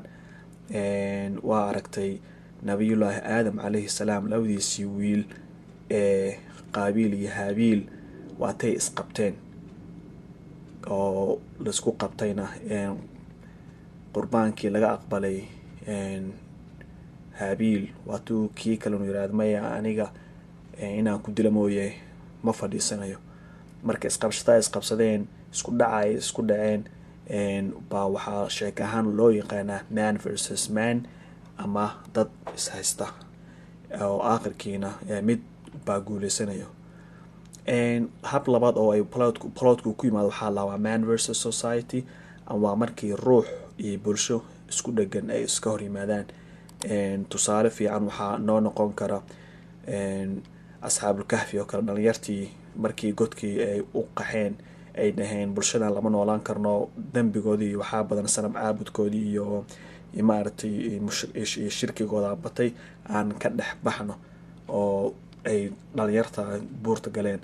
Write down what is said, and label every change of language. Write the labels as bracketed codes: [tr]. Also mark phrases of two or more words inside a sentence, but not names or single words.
[so] waa aragtay nabiyullaahi aadam [ar] عليه السلام [so] labadiisii wiil qaabiil iyo haabiil waatay isqabteen oo laisku qabtayna qurbaankii laga aqbalay haabiil waatuu kii kalenu yiraahdo maya aniga inaan ku dila mooye ma fadhiisanayo. marka isqabsadeen isku dhacay isku dhaceen baa waxaa sheeko ahaan loo yaqaanaa [en] man versus man [so] ama dad ishaysta oo aakhirkiina mid baa guuleysanayo. hab labaad oo ay plotku ku yimaado waxaa la waa [en] man versus society, [so] ama markii ruux iyo bulsho isku dhagan ay iska hor yimaadaan. tusaale fiican waxaa noo noqon kara asxaabul kahfi oo kale, dhalinyartii markii godkii ay u qaxeen ay dhaheen bulshadan lama noolaan karno, dambigoodii waxaa badan sanam caabudkoodii iyo maaragtay shirkigooda batay, aan ka dhex baxno, oo ay dhalinyarta buurta galeen.